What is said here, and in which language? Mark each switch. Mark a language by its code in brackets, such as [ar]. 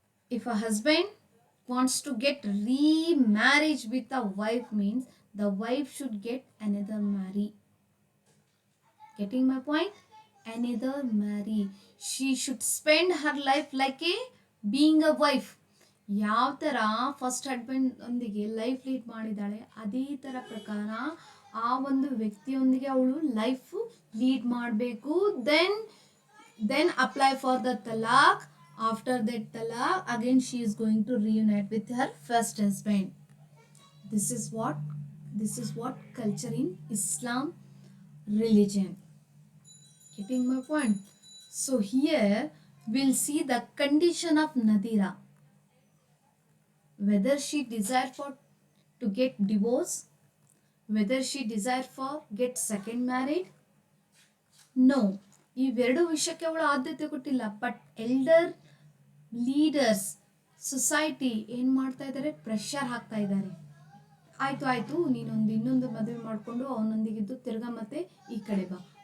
[en] If a husband wants to get remarriage with a wife means the wife should get another marry. Getting my point? Another marry. She should spend her life like a being a wife. [kn] ಯಾವ ಥರ first husband ಒಂದಿಗೆ life lead ಮಾಡಿದ್ದಾಳೆ ಅದೇ ಥರ ಪ್ರಕಾರ ಆ ಒಂದು ವ್ಯಕ್ತಿಯೊಂದಿಗೆ ಅವಳು ಲೈಫ್ ಲೀಡ್ ಮಾಡಬೇಕು. [en] Then apply for the talaq. After that talaq, again she is going to reunite with her first husband. This is what culture in Islam religion. Getting my point? So here we'll see the condition of Nadira. Whether she desire for to get divorce, whether she desire for get second married. No, [kn] ಇವೆರಡು ವಿಷಯಕ್ಕೆ ಅವಳು ಆದ್ಯತೆ ಕೊಟ್ಟಿಲ್ಲ. But elder leaders society ಏನು ಮಾಡ್ತಾ ಇದ್ದಾರೆ, pressure ಹಾಕ್ತಾ ಇದ್ದಾರೆ. ಆಯ್ತು ನೀನೊಂದು ಇನ್ನೊಂದು ಮದುವೆ ಮಾಡಿಕೊಂಡು ಅವನೊಂದಿಗಿದ್ದು ತಿರ್ಗಾ ಮತ್ತೆ ಈ ಕಡೆ ಬಾ.